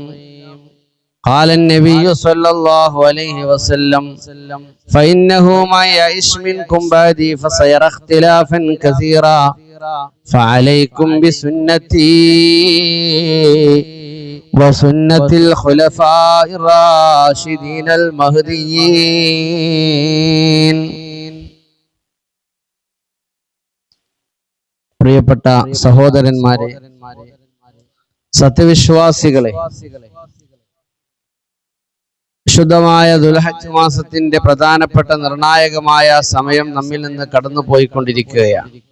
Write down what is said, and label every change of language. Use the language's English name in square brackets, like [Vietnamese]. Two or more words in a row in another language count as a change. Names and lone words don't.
[Arabic] قال النبي صلى الله عليه وسلم: فإنه ما يعش منكم بعدي فسيرى اختلافا كثيرا فعليكم بسنتي وسنة الخلفاء الراشدين المهديين. [Malayalam] പ്രിയപ്പെട്ട സഹോദരന്മാരെ, സത്യവിശ്വാസികളെ, വിശുദ്ധമായ ദുൽഹജ്ജ് മാസത്തിന്റെ പ്രധാനപ്പെട്ട നിർണായകമായ സമയം നമ്മിൽ നിന്ന് കടന്നുപോയിക്കൊണ്ടിരിക്കുകയാണ്.